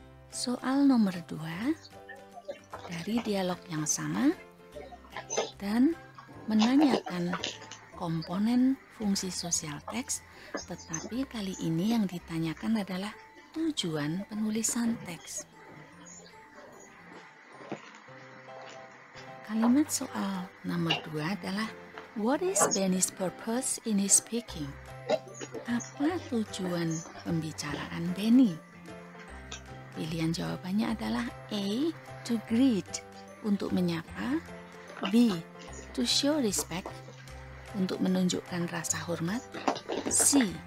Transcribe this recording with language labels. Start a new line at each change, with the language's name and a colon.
Indonesian: Soal nomor 2 dari dialog yang sama dan menanyakan komponen fungsi sosial teks, tetapi kali ini yang ditanyakan adalah tujuan penulisan teks. Kalimat soal nomor 2 adalah
English: what is Benny's purpose in his speaking?
Indonesian: Apa tujuan pembicaraan Benny? Pilihan jawabannya adalah A.
English: To greet,
Indonesian: untuk menyapa. B.
English: To show respect,
Indonesian: untuk menunjukkan rasa hormat. C.